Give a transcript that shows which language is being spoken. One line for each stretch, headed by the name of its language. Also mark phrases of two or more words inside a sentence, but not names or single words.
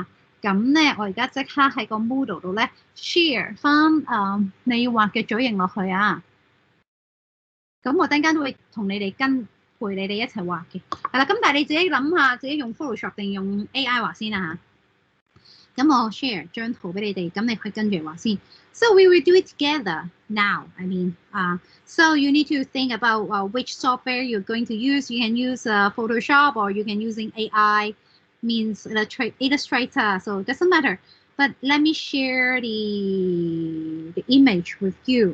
Cantonese: 咁咧我而家即刻喺個 Moodle 度咧 share 翻你要畫嘅嘴型落去啊。咁我陣間都會同你哋陪你哋一齊畫嘅。係啦，咁但係你自己諗下，自己用 Photoshop 定用 AI 畫先啊嚇。咁我 share 張圖俾你哋，咁你可以跟住畫先。
English: So we will do it together now. I mean, so you need to think about which software you're going to use. You can use Photoshop or you can using AI, means Illustrator. So it doesn't matter. But let me share the image with you.